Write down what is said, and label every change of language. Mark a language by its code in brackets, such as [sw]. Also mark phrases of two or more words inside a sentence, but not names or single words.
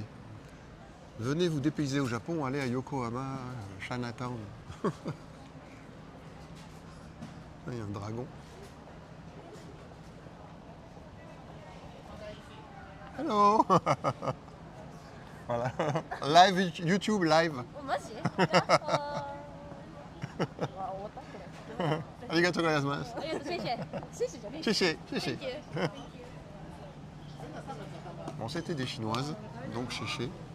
[fr] Venez vous dépayser au Japon, allez à Yokohama, Chinatown. Il y a un dragon. Hello. Voilà. Live YouTube live. [ja] マジありがとうございます。ありがとう、シェイシェイ。シェイシェイじゃねえ。 [zh] 谢谢，谢谢。 [en] Thank you. [fr] Bon, c'était des chinoises, donc chéché.